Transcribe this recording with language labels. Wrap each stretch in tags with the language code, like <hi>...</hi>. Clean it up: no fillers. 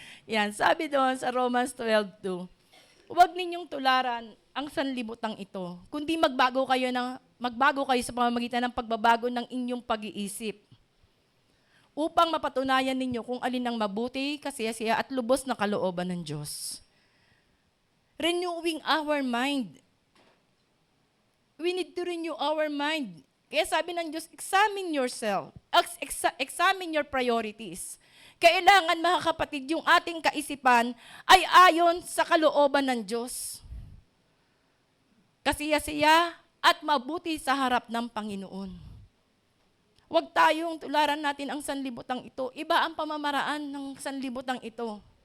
<tl>Yan, sabi doon sa Romans 12:2, huwag ninyong tularan ang sanlibutang ito, kundi magbago kayo sa pamamagitan ng pagbabago ng inyong pag-iisip, upang mapatunayan ninyo kung alin ang mabuti, kasiyasiya at lubos na kalooban ng Diyos.</tl> <en>Renewing our mind. We need to renew our mind.</en> <tl>Kaya sabi ng Diyos,</tl> <en>examine yourself. Examine your priorities.</en> <tl>Kailangan, mga kapatid, yung ating kaisipan ay ayon sa kalooban ng Diyos. Kasiyasiya at mabuti sa harap ng Panginoon. Huwag tayong tularan natin ang sanlibutang ito. Iba ang pamamaraan ng sanlibutang ito.</tl>